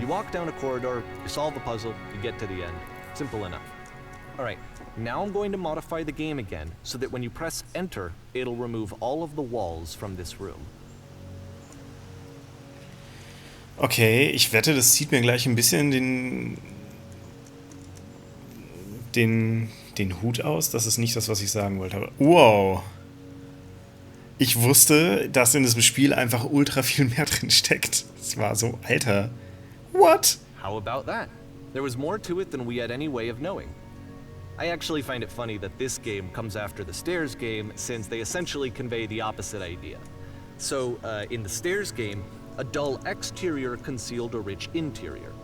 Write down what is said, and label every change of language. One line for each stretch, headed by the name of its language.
English: You walk down a corridor, you solve the puzzle, you get to the end. Simple enough. Alright, now I'm going to modify the game again, so that when you press enter, it'll remove all of the walls from this room.
German: Okay, ich wette, das zieht mir gleich ein bisschen den Hut aus. Das ist nicht das, was ich sagen wollte. Aber wow! Ich wusste, dass in diesem Spiel einfach ultra viel mehr drin steckt. Es war so, Alter.
English: What? How about that? There was more to it than we had any way of knowing. I actually find it funny that this game comes after the Stairs game, since they essentially convey the opposite idea. So, in the Stairs game, a dull exterior concealed a rich interior.